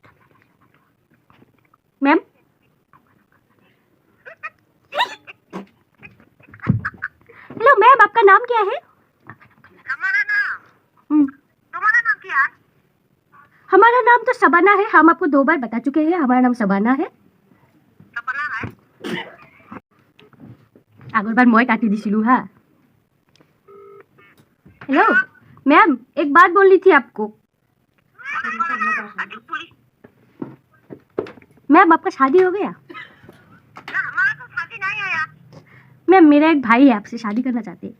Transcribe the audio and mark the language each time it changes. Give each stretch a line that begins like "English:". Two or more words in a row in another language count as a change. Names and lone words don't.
Hindi: मैम हेलो मैम, आपका नाम क्या है? हमारा नाम? तुम्हारा नाम क्या है? हमारा नाम तो शबाना है। हम आपको 2 बार बता चुके हैं, हमारा नाम शबाना है। सपना है?
Assamese: আগৰ বাৰ মই কাটি দিছিলো।
Hindi: हाँ हेलो मैम, एक बात बोलनी थी आपको। मैम आपका शादी हो गया? हमारा तो शादी नहीं आया। मैम मेरा एक भाई है, आपसे शादी करना चाहते हैं।